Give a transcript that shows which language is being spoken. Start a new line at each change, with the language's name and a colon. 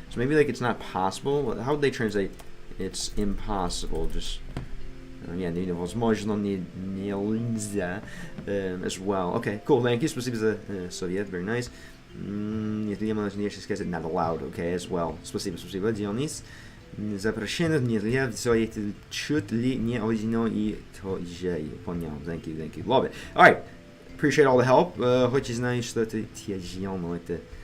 English: So maybe like it's not possible. How would they translate? It's impossible. Just yeah,
Russian: невозможно, нельзя
English: as well. Okay, cool. Thank you.
Russian: Спасибо за совет.
English: Very nice. Not allowed, okay, as well.
Russian: Спасибо, Дионис. Запрещено нельзя, все это чуть ли не одно и то же. Понял.
English: Thank you. Love it. Alright. Appreciate all the help.
Russian: Хоть и знаю, что это тяжело, но это